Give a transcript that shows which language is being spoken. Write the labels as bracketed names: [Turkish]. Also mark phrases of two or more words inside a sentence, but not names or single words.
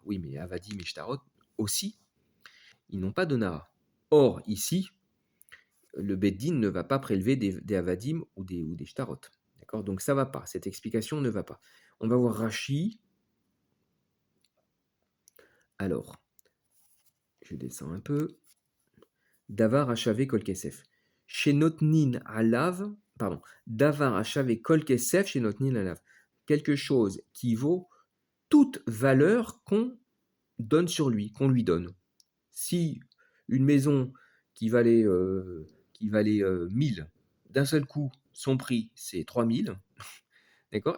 [French] Oui, mais Avadim et Shtarot aussi, ils n'ont pas d'Ona. Or, ici, le Beddin ne va pas prélever des Avadim ou des Shtarot. D'accord. Donc ça ne va pas. Cette explication ne va pas. On va voir Rashi. Alors, je descends un peu. [Hebrew] דבר ששווה כל כסף. שנותנין עליו, pardon, דבר ששווה כל כסף שנותנין עליו. [French] Quelque chose qui vaut toute valeur qu'on donne sur lui, qu'on lui donne. Si une maison qui valait 1000, d'un seul coup, son prix, c'est 3000, d'accord?